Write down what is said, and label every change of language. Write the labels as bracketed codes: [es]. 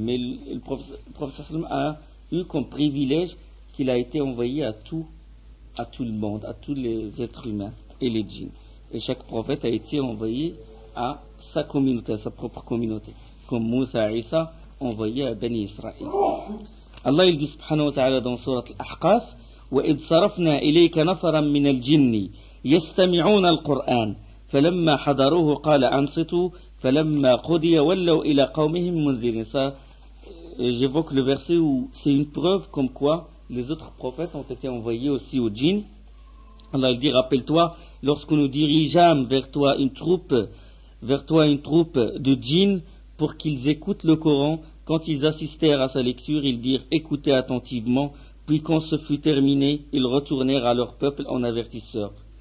[fr] Mais le prophète a eu comme privilège qu'il a été envoyé à tout le monde, à tous les êtres humains et les djinns. Et chaque prophète a été envoyé à sa communauté, à sa propre communauté. Comme Moussa et Isa envoyés à Bani Israël. Allah il dit subhanahu wa ta'ala dans surat Al-Ahqaf, [ar] وَإِذْ صَرَفْنَا إِلَيْكَ نَفَرًا مِنَ الْجِنِّ يَسْتَمِعُونَ الْقُرْآنَ فَلَمَّا حَضَرُوهُ قَالَ أَنصِتُوا فَلَمَّا قُضِيَ وَلَّوْا إِلَى قَوْمِهِمْ مُنذِرِينَ. [fr] Ça, j'évoque le verset où c'est une preuve comme quoi les autres prophètes ont été envoyés aussi aux djinns. Allah il dit, rappelle-toi, lorsque nous dirigeâmes vers toi une troupe de djinns pour qu'ils écoutent le Coran, quand ils assistèrent à sa lecture, ils dirent écoutez attentivement, puis quand ce fut terminé, ils retournèrent à leur peuple en avertisseurs.